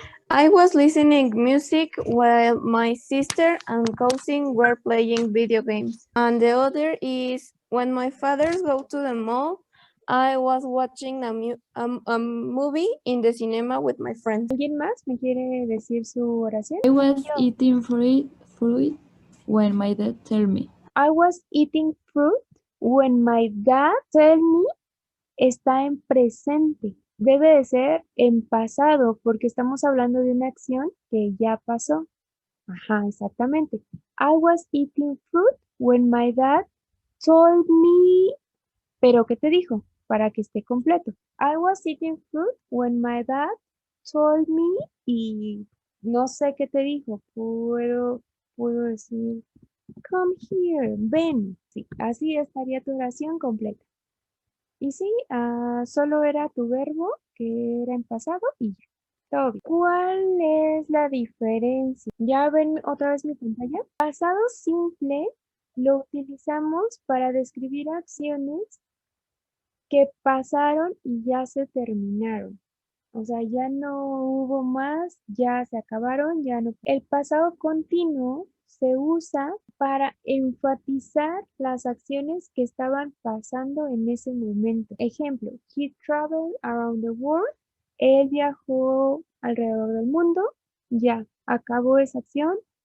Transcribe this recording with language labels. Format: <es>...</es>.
<en>I was listening music while my sister and cousin were playing video games. And the other is when my father go to the mall, I was watching a movie in the cinema with my friends.</en> <es>¿Alguien más me quiere decir su oración?</es> <en>I was eating fruit when my dad told me. I was eating fruit when my dad told me.</en> <es>Está en presente. Debe de ser en pasado porque estamos hablando de una acción que ya pasó. Ajá, exactamente.</es> <en>I was eating fruit when my dad told me.</en> <es>¿Pero qué te dijo? Para que esté completo.</es> <en>I was eating fruit when my dad told me</en> <es>y no sé qué te dijo. Puedo decir,</es> <en>come here,</en> <es>ven. Sí, así estaría tu oración completa. Y sí, solo era tu verbo que era en pasado y ya. Todo bien. ¿Cuál es la diferencia? ¿Ya ven otra vez mi pantalla? Pasado simple lo utilizamos para describir acciones que pasaron y ya se terminaron. O sea, ya no hubo más, ya se acabaron, ya no. El pasado continuo se usa para enfatizar las acciones que estaban pasando en ese momento.</es> <en>Ejemplo, he traveled around the world.</en> <es>Él viajó alrededor del mundo. Ya, acabó esa acción.</es>